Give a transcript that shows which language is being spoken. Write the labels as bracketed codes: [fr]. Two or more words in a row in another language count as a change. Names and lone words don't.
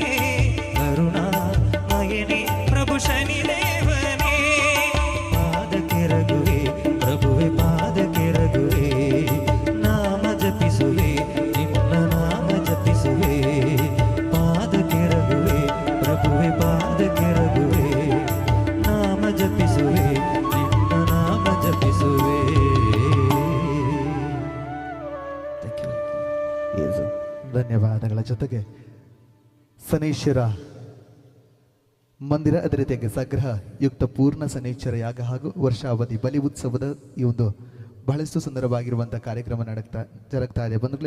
[kn] ಕರುಣಾಮಯನೇ ಪ್ರಭು ಶನಿದೇವನೇ ಪಾದಕ್ಕಿರಗುವೆ ಪ್ರಭುವೆ ಪಾದಕ್ಕಿರಗುವೆ ನಾಮ ಜಪಿಸುವೆ ನಿನ್ನ ನಾಮ ಜಪಿಸುವೆ ಪಾದಕ್ಕಿರಗುವೆ ಪ್ರಭುವೆ ಪಾದಕ್ಕಿರಗುವೆ ನಾಮ ಜಪಿಸುವೆ ನಿನ್ನ ನಾಮ ಜಪಿಸುವೆ ಧನ್ಯವಾದಗಳ ಜೊತೆಗೆ ಶನೈಶ್ವರ ಮಂದಿರ ಅದೇ ರೀತಿಯಾಗಿ ಸಂಗ್ರಹ ಯುಕ್ತ ಪೂರ್ಣ ಶನೈಶ್ವರ ಯಾಗ ಹಾಗೂ ವರ್ಷಾವಧಿ ಬಲಿ ಉತ್ಸವದ ಈ ಒಂದು ಬಹಳಷ್ಟು ಸುಂದರವಾಗಿರುವಂಥ ಕಾರ್ಯಕ್ರಮ ಜರುಗ್ತಾ ಇದೆ ಬಂಧುಗಳೇ.